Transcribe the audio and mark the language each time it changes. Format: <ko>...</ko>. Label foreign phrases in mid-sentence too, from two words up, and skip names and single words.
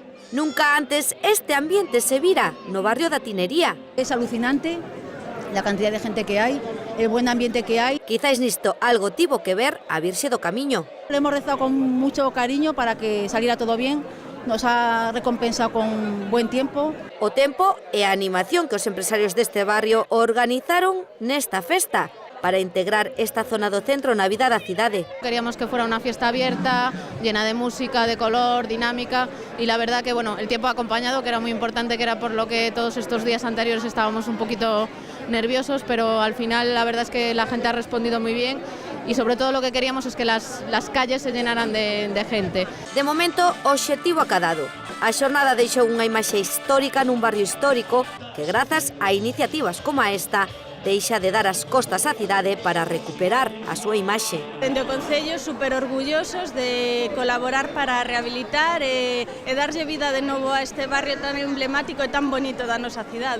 <gl>Nunca antes este ambiente se vira no barrio da Tinería.</gl> <es>Es alucinante la cantidad de gente que hay, el buen ambiente que hay.</es> <gl>Quizáis nisto algo tivo que ver a Virxe do Camiño.</gl> <es>Le hemos rezado con mucho cariño para que saliera todo bien, nos ha recompensado con buen tiempo.</es> <gl>O tempo e a animación que os empresarios deste barrio organizaron nesta festa para integrar esta zona do centro na vida da cidade.</gl> <es>Queríamos que fuera una fiesta abierta, llena de música, de color, dinámica, y la verdad que el tiempo ha acompañado, que era muy importante, que era por lo que todos estos días anteriores estábamos un poquito nerviosos, pero al final la verdad es que la gente ha respondido muy bien y sobre todo lo que queríamos es que las calles se llenaran de gente.</es> <gl>De momento, o obxectivo acadado. A xornada deixou unha imaxe histórica nun barrio histórico que, grazas a iniciativas como a esta, deixa de dar as costas á cidade para recuperar a súa imaxe. Dende o Concello, super orgullosos de colaborar para rehabilitar e darlle vida de novo a este barrio tan emblemático e tan bonito da nosa cidade.</gl>